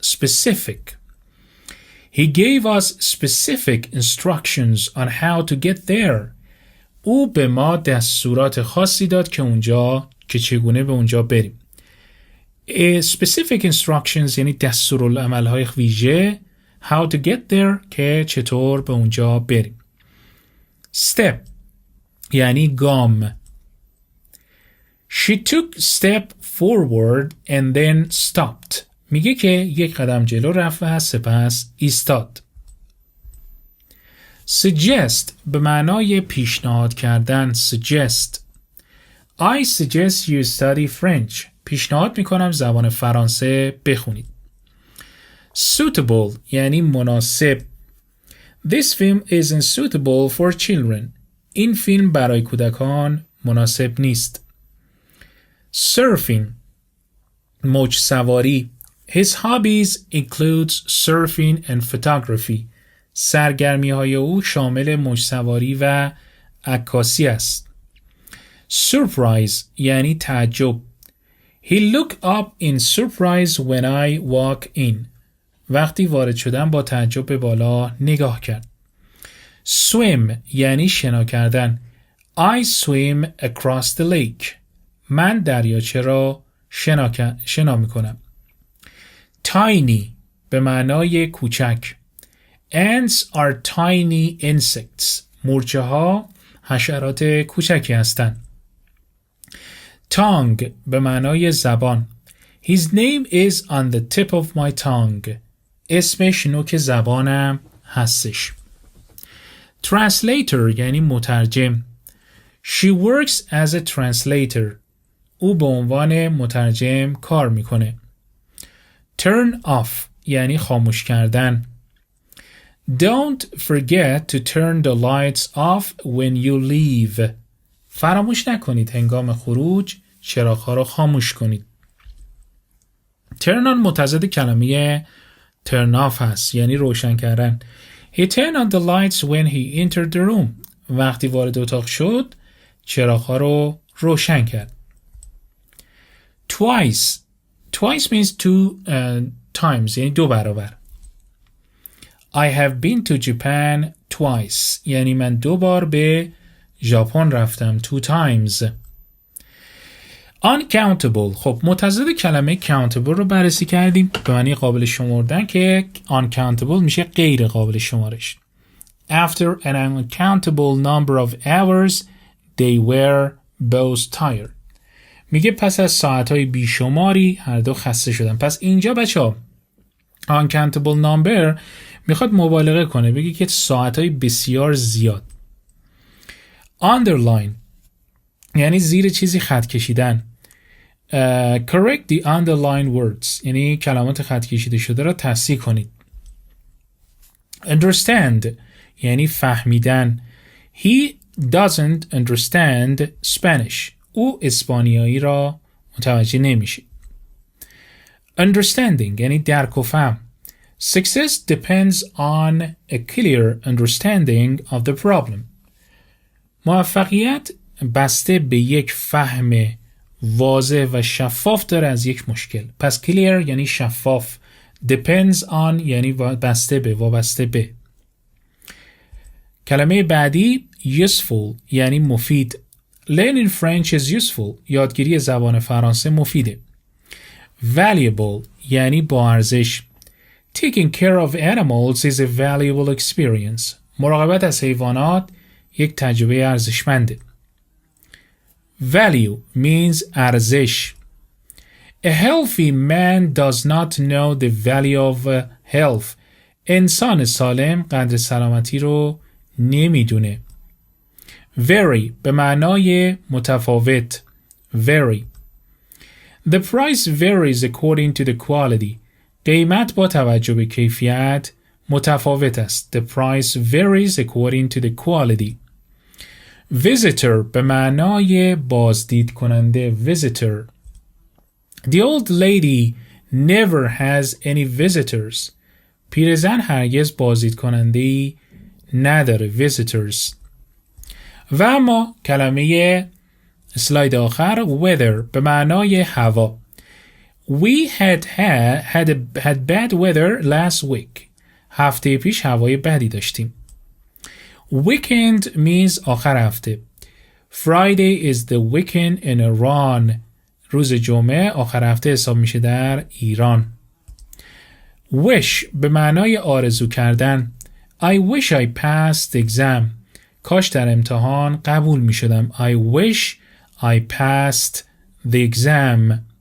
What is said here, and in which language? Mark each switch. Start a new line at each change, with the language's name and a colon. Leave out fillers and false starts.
English: Specific. He gave us specific instructions on how to get there.
Persian: او به ما دستورات خاصی داد که چگونه به اونجا بریم.
English: Specific instructions
Persian: یعنی دستورالعمل‌های ویژه.
English: How to get there
Persian: که چطور به اونجا بریم. Step یعنی گام.
English: She took step forward and then stopped.
Persian: میگه که یک قدم جلو رفت و سپس ایستاد. Suggest به معنای پیشنهاد کردن.
English: Suggest. I suggest you study French.
Persian: پیشنهاد میکنم زبان فرانسه بخونید. Suitable یعنی مناسب.
English: This film isn't suitable for children.
Persian: این فیلم برای کودکان مناسب نیست. Surfing موج سواری.
English: His hobbies includes surfing and photography.
Persian: سرگرمی‌های او شامل موج سواری و عکاسی است. Surprise یعنی تعجب.
English: He looked up in surprise when I walked in.
Persian: وقتی وارد شدم با تعجب به بالا نگاه کرد. Swim یعنی شنا کردن.
English: I swim across the lake.
Persian: من دریاچه را شنا میکنم. Tiny به معنای کوچک.
English: Ants are tiny insects.
Persian: مورچه ها حشرات کوچکی هستند. Tongue به معنای زبان.
English: His name is on the tip of my tongue.
Persian: اسمش نوک زبانم هستش. Translator یعنی مترجم.
English: She works as a translator.
Persian: او به عنوان مترجم کار میکنه. Turn off یعنی خاموش کردن.
English: Don't forget to turn the lights off when you leave.
Persian: فراموش نکنید هنگام خروج چراغ‌ها رو خاموش کنید. Turn on متضاد کلمه turn off هست یعنی روشن کردن.
English: He turned on the lights when he entered the room.
Persian: وقتی وارد اتاق شد چراغ‌ها رو روشن کرد.
English: Twice. Twice means two times
Persian: یعنی دو برابر.
English: I have been to Japan twice
Persian: یعنی من 2 بار به ژاپن رفتم.
English: 2 times. Uncountable.
Persian: خب متضاد کلمه countable رو بررسی کردیم به معنی قابل شمردن که uncountable میشه غیر قابل شمارش.
English: After an uncountable number of hours they were both tired.
Persian: میگه پس از ساعتهای بیشماری هر دو خسته شدن. پس اینجا بچه‌ها
English: uncountable number
Persian: میخواد مبالغه کنه بگه که ساعتهای بسیار زیاد. Underline یعنی زیر چیزی خط کشیدن.
English: Correct the underlined words
Persian: یعنی کلمات خط کشیده شده را تصحیح کنید. Understand یعنی فهمیدن.
English: He doesn't understand Spanish.
Persian: او اسپانیایی را متوجه نمیشه. Understanding یعنی درک و فهم.
English: Success depends on a clear understanding of the problem.
Persian: موفقیت بسته به یک فهم واضح و شفاف داره از یک مشکل. پس clear یعنی شفاف.
English: Depends on
Persian: یعنی بسته به، وابسته به. کلمه بعدی useful یعنی مفید.
English: Learning French is useful.
Persian: یادگیری زبان فرانسه مفیده. Valuable یعنی با ارزش.
English: Taking care of animals is a valuable experience.
Persian: مراقبت از حیوانات یک تجربه ارزشمنده.
English: Value means ارزش. A healthy man does not know the value of health.
Persian: انسان سالم قدر سلامتی رو نمیدونه. Vary به معنای متفاوت.
English: Vary. The price varies according to the quality.
Persian: قیمت با توجه به کیفیت متفاوت است.
English: The price varies according to the quality.
Persian: Visitor به معنای بازدید کننده.
English: Visitor. The old lady never has any visitors.
Persian: پیرزن هرگز بازدید کننده‌ای نداره.
English: Visitors.
Persian: و اما کلمه اسلاید آخر weather به معنای هوا.
English: We had bad weather last week.
Persian: هفته پیش هوای بدی داشتیم.
English: Weekend means
Persian: آخر هفته.
English: Friday is the weekend in Iran.
Persian: روز جمعه آخر هفته حساب میشه در ایران. Wish به معنای آرزو کردن.
English: I wish I passed the exam.
Persian: کاش در امتحان قبول می شدم.
English: I wish I passed the exam.